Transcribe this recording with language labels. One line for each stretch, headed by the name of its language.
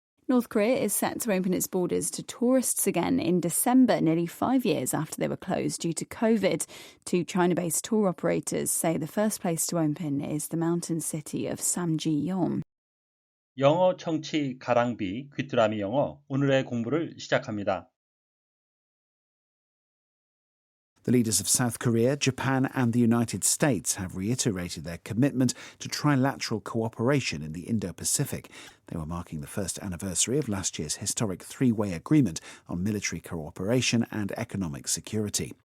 English: North Korea is set to open its borders to tourists again in December, nearly 5 years after they were closed due to COVID. Two China-based tour operators say the first place to open is the mountain city of Samji-yeon.
Korean: 영어 청취 가랑비 귀뚜라미 영어 오늘의 공부를 시작합니다.
English: The leaders of South Korea, Japan and the United States have reiterated their commitment to trilateral cooperation in the Indo-Pacific. They were marking the first anniversary of last year's historic three-way agreement on military cooperation and economic security.